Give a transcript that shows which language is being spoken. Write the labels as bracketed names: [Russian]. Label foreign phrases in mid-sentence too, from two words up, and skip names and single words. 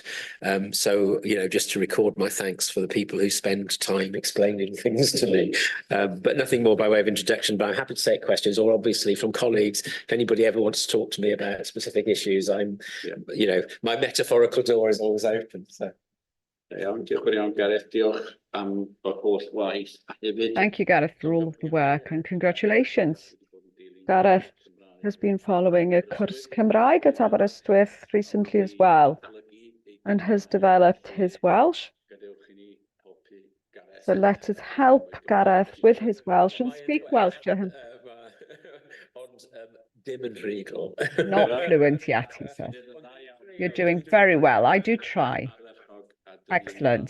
[English] So, you know, just to record my thanks for the people who spend time explaining things to me. But nothing more by way of introduction, but I'm happy to take questions, or obviously from colleagues, if anybody ever wants to talk to me about specific issues, you know, my metaphorical door is always open. So. [Welsh] Diolch yn fawr iawn, Gareth. Diolch am o'r holl waith. [English] Thank you, Gareth, for all of the work, and congratulations. Gareth has been following a [Welsh] cwrs Cymraeg [English] at Aberystwyth recently as well, and has developed his Welsh. So let us help Gareth with his Welsh and speak Welsh to him. Not fluent yet, he says. You're doing very well. I do try. Excellent.